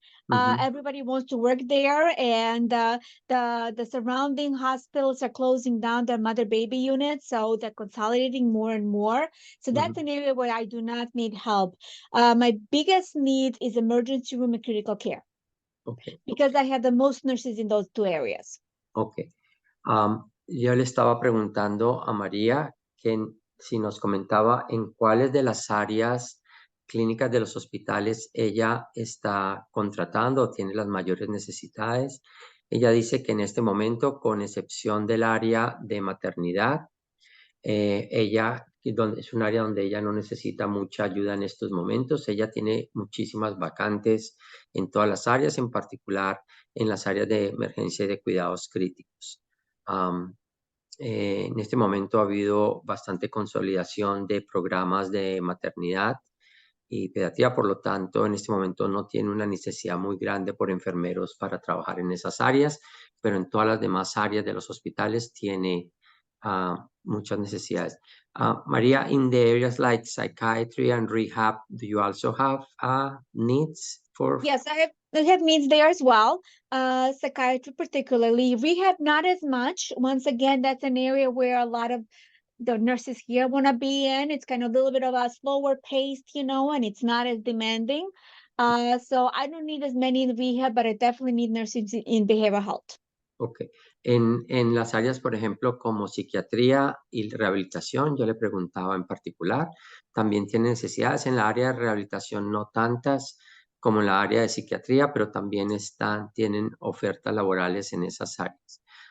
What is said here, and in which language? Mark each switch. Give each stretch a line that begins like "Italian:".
English: Everybody wants to work there, and the surrounding hospitals are closing down their mother baby units, so they're consolidating more and more. So that's an area where I do not need help. My biggest need is emergency room and critical care. Okay. Because I have the most nurses in those two areas. Okay.
Spanish: Yo le estaba preguntando a María que si nos comentaba en cuáles de las áreas clínicas de los hospitales ella está contratando o tiene las mayores necesidades. Ella dice que en este momento, con excepción del área de maternidad, ella es un área donde ella no necesita mucha ayuda en estos momentos. Ella tiene muchísimas vacantes en todas las áreas, en particular en las áreas de emergencia y de cuidados críticos. En este momento ha habido bastante consolidación de programas de maternidad y pediatría, por lo tanto, en este momento no tiene una necesidad muy grande por enfermeros para trabajar en esas áreas, pero en todas las demás áreas de los hospitales tiene muchas necesidades.
English: María, in the areas like psychiatry and rehab, do you also have needs for? Yes, I have needs there as well. Psychiatry particularly, rehab not as much. Once again, that's an area where a lot of the nurses here want to be in. It's kind of a little bit of a slower paced, and it's not as demanding. So I don't need as many in rehab, but I definitely need nurses in behavioral health. Ok.
Spanish: En las áreas, por ejemplo, como psiquiatría y rehabilitación, yo le preguntaba en particular, también tiene necesidades en la área de rehabilitación, no tantas como en la área de psiquiatría, pero también tienen ofertas laborales en esas áreas.